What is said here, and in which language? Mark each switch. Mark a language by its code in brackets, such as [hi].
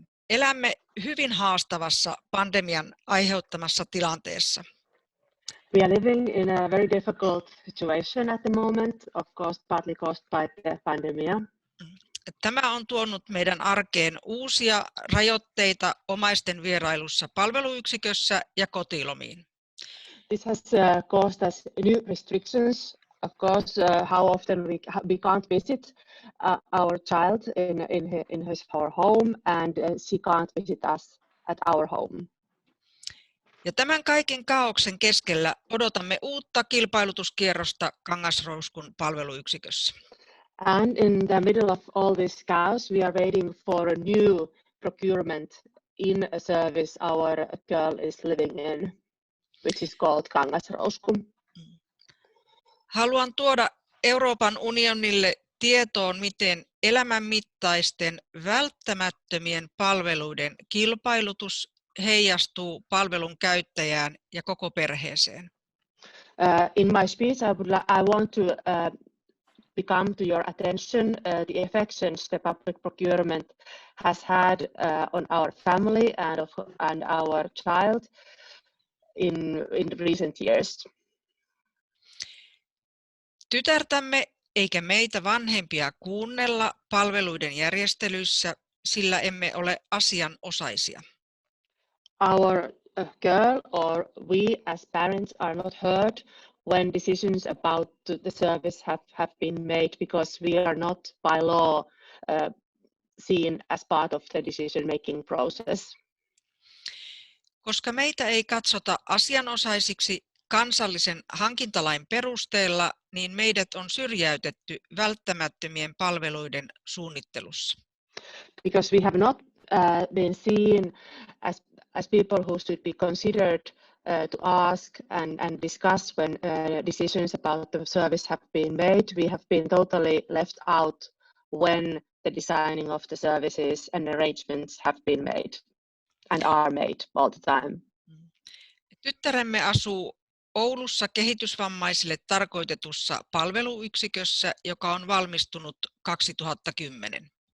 [fi] Elämme hyvin haastavassa pandemian aiheuttamassa tilanteessa. [en] We are living in a very difficult situation at the moment, of course, partly caused by the pandemic. [fi] Tämä on tuonut meidän arkeen uusia rajoitteita omaisten vierailussa palveluyksikössä ja kotilomiin. [en] This has caused us new restrictions. Of course, how often we can't visit our child in her home, and she can't visit us at our home. [fi] Ja tämän kaiken kaaoksen keskellä odotamme uutta kilpailutuskierrosta Kangasrouskun palveluyksikössä. [en] And in the middle of all this chaos, we are waiting for a new procurement in a service our girl is living in, which is called Kangasrousku. [fi] Haluan tuoda Euroopan unionille tietoon, miten elämänmittaisten välttämättömien palveluiden kilpailutus heijastuu palvelun käyttäjään ja koko perheeseen. [en] In my speech, I want to become to your attention the affections the public procurement has had on our family and our child in recent years. [fi] Tytärtämme eikä meitä vanhempia kuunnella palveluiden järjestelyissä, sillä emme ole asianosaisia. [en] Our girl or we as parents are not heard when decisions about the service have been made because we are not by law seen as part of the decision-making process. [fi] Koska meitä ei katsota asianosaisiksi kansallisen hankintalain perusteella, niin meidät on syrjäytetty välttämättömien palveluiden suunnittelussa. [en] Because we have not been seen as people who should be considered to ask and discuss when decisions about the service have been made. We have been totally left out when the designing of the services and arrangements have been made and are made all the time. [fi] Tyttäremme asuu Oulussa kehitysvammaisille tarkoitetussa palveluyksikössä, joka on valmistunut 2010.